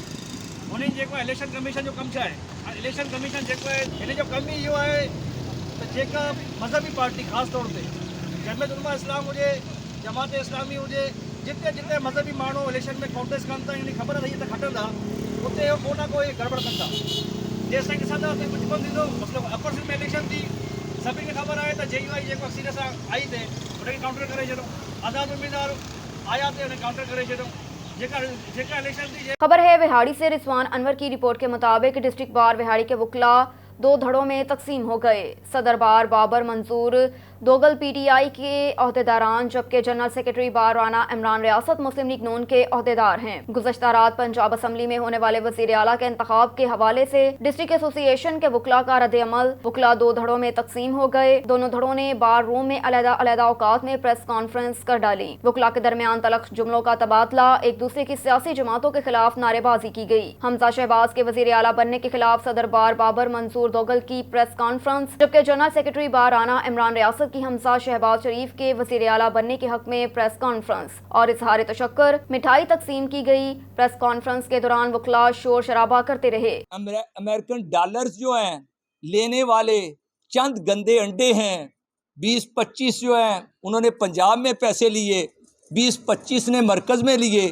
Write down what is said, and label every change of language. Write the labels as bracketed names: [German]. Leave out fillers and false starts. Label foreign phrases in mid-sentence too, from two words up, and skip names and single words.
[Sindhi] हुन जेको आहे [English] election commission [Sindhi] जो कमु छा आहे? [English] election commission [Sindhi] जेको आहे हिन जो कमु ई इहो आहे त जेका मज़हबी पार्टी ख़ासि तौर ते जमियत उलमा इस्लाम हुजे, जमात इस्लामी हुजे, जिते जिते मज़हबी माण्हू इलेक्शन में कॉन्टेस्ट कनि था, यानी ख़बर रही त खटंदा, उते को न कोई गड़बड़ कंदा। जेसि ताईं ॾिसंदा उते कुझु कोन थींदो। मतिलबु अपर सिंध में इलेक्शन थी, सभिनी खे ख़बर आहे त JUI जेको अक्सरियत सां आई थे, उनखे काउंटर करे छॾियो। आज़ाद उम्मीदवार आया थे, उन्हें काउंटर करे छॾियो। जेका इलेक्शन थी। [Urdu] خبر ہے وہاڑی سے رضوان انور کی رپورٹ کے مطابق ڈسٹرکٹ بار وہاڑی کے وکلا 2 دھڑوں میں تقسیم ہو گئے. صدر بار بابر منظور دوگل PTI کے عہدیداران، جبکہ [English] general secretary [Urdu] بار رانا عمران ریاست مسلم لیگ نون کے عہدیدار ہیں. گزشتہ رات پنجاب اسمبلی میں ہونے والے وزیر اعلیٰ کے انتخاب کے حوالے سے [English] district association [Urdu] کے وکلا کا رد عمل. وکلا 2 دھڑوں میں تقسیم ہو گئے۔ دونوں دھڑوں نے [English] bar room [Urdu] میں الگ الگ اوقات میں [English] press conference [Urdu] کر ڈالی. وکلا کے درمیان تلخ جملوں کا تبادلہ، ایک دوسرے کی سیاسی جماعتوں کے خلاف نعرہ بازی کی گئی. حمزہ شہباز کے وزیر اعلیٰ بننے کے خلاف صدر بار بابر منصور دوگل کی [English] press conference, [Urdu] جبکہ [English] general secretary [Urdu] بار رانا عمران ریاست منصب کی حمزہ شہباز شریف کے وزیر اعلیٰ بننے کے حق میں [English] press conference [Urdu] اور اظہار تشکر، مٹھائی تقسیم کی گئی۔ [English] press conference [Urdu] کے دوران وکلاء شور شرابہ کرتے رہے۔ [English] American dollars [Urdu] جو ہیں لینے والے چند گندے انڈے ہیں، 20-25 جو ہیں انہوں نے پنجاب میں پیسے لیے، 20-25 نے مرکز میں لیے۔